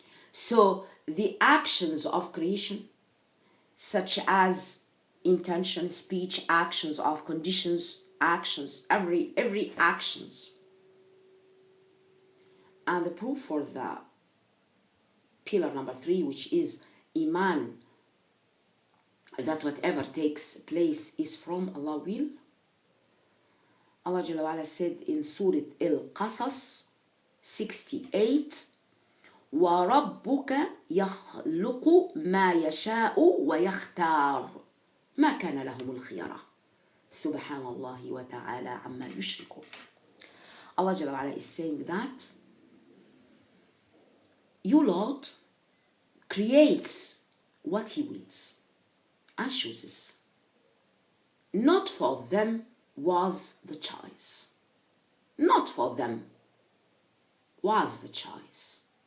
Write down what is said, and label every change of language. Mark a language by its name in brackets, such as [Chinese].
[English] So the actions of creation, such as intention, speech, actions of conditions, actions, every actions. And the proof for the pillar number three, which is iman, that whatever takes place is from Allah will. Allah Jalla wa Ala said in Surah Al-Qasas 68, [Arabic] وَرَبُّكَ يَخْلُقُ مَا يَشَاءُ وَيَخْتَارُ مَا كَانَ لَهُمُ الْخِيَرَةُ سُبْحَانَ اللَّهِ وَتَعَالَى عَمَّا يُشْرِكُونَ. [English] Allah Jalla wa Ala is saying that your Lord creates what he wills and chooses. Not for them was the choice. Not for them was the choice.